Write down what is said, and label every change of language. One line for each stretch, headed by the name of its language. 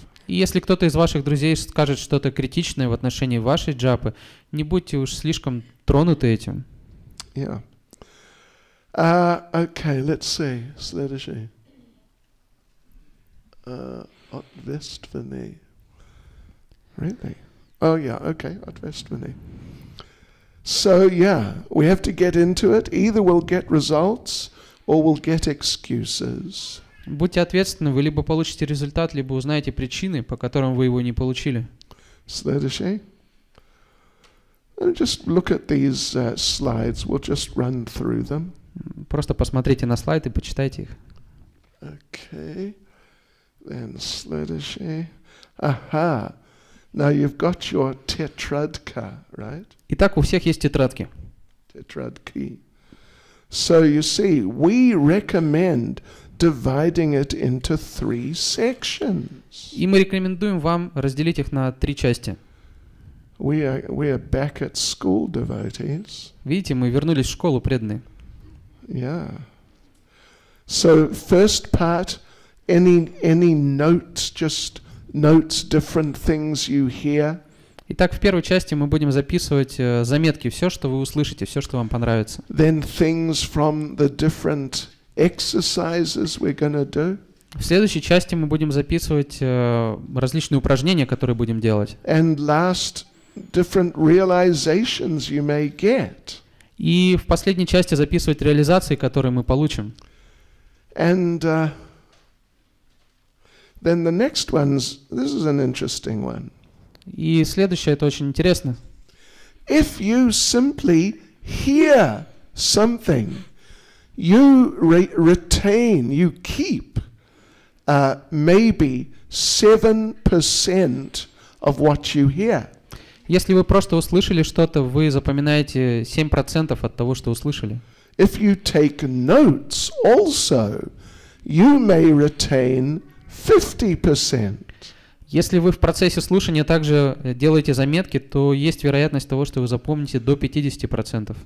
Russian: И если кто-то из ваших друзей скажет что-то критичное в отношении вашей джапы, не будьте уж слишком тронуты этим.
English: Yeah. Okay, let's see. Следующий.
Russian: Ответственный. Really?
English: Oh yeah, okay, ответственный. So yeah, we have to get into it. Either we'll get results or we'll get excuses.
Russian: Будьте ответственны, вы либо получите результат, либо узнаете причины, по которым вы его не получили. Следующий.
English: Just look at these slides. We'll just run through them.
Russian: Просто посмотрите на слайд и почитайте их. Okay.
English: Then следующий. Aha. Now you've got your tetradka, right?
Russian: Итак, у всех есть тетрадки. Tetradki.
English: So you see, we recommend dividing it into 3 sections.
Russian: И мы рекомендуем вам разделить их на 3 части.
English: We are back at school, devotees.
Russian: Видите, мы вернулись в школу, преданные. Yeah.
English: So first part, any notes, just notes, different things you hear.
Russian: Итак, в первой части мы будем записывать заметки, все, что вы услышите, все, что вам понравится.
English: Then things from the different exercises we're going to do.
Russian: В следующей части мы будем записывать различные упражнения, которые будем делать.
English: And last, different realizations you may get.
Russian: И в последней части записывать реализации, которые мы получим.
English: And then the next one's, this is an interesting one.
Russian: И следующее, это очень интересно.
English: If you simply hear something, you retain, you keep maybe 7% of what you hear.
Russian: Если вы просто услышали что-то, вы запоминаете 7% от того, что услышали.
English: If you take notes also, you may retain 50%.
Russian: Если вы в процессе слушания также делаете заметки, то есть вероятность того, что вы запомните до 50%.